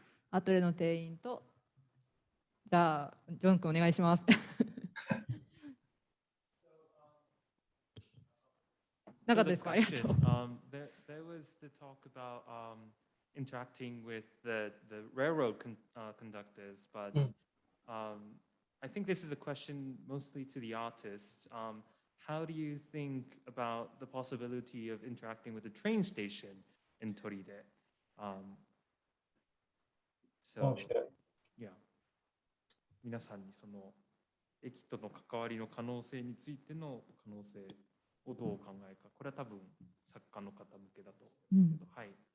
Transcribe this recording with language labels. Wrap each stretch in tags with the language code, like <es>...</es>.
<ja>アトレの店員と、じゃあ、ジョン君お願いします。なかったですか？ありがとう。</ja> <en>There was the talk about interacting with the railroad conductors, but I think this is a question mostly to the artist. How do you think about the possibility of interacting with the train station in Toride? So, yeah.</en> <ja>皆さんにその駅との関わりの可能性についての可能性をどうお考えか。これは多分作家の方向けだと思うんですけど、はい。</ja>